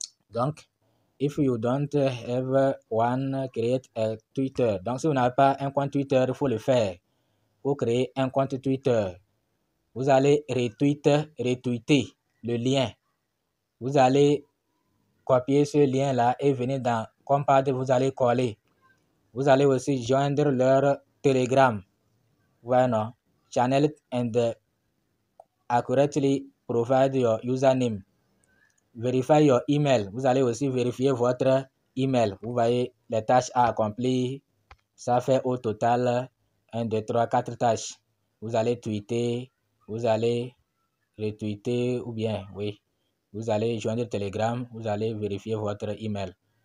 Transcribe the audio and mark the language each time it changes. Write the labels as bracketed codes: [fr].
[en] Donc, if you don't have one, create a Twitter. [fr] Donc, si vous n'avez pas un compte Twitter, il faut le faire. Pour créer un compte Twitter, vous allez retweeter le lien. Vous allez copier ce lien-là et venir dans Compad, vous allez coller. Vous allez aussi joindre leur Telegram. [en] Why not? Channel and accurately provide your username. Verify your email. [fr] Vous allez aussi vérifier votre email. Vous voyez les tâches à accomplir. Ça fait au total 1, 2, 3, 4 tâches. Vous allez tweeter, vous allez retweeter ou bien, oui, vous allez joindre Telegram, vous allez vérifier votre email.